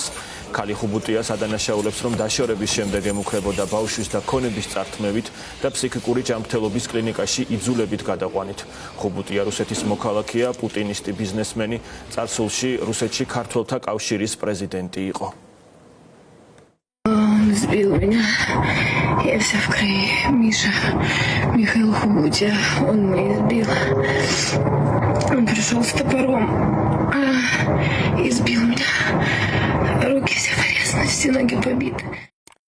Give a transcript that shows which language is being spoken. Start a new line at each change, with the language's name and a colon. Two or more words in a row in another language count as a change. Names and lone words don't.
Georgian: ქალი ხუბუტიას ადანაშაულებს, რომ დაშორების შემდეგ ემუქრებოდა ბავშვის და ქონების წართმევით და ფსიქიკური ჯანმრთელობის კლინიკაში იძულებით გადაყვანით. ხუბუტია რუსეთის მოქალაქეა, პუტინისტი ბიზნესმენი, წარსულში რუსეთში ქართველთა კავშირის პრეზიდენტი იყო.
Russian: Сбил меня. Я вся в крови. Миша, Михаил Хубутия, он меня избил. Он пришел с топором и избил меня. Руки все в грязности, ноги побиты.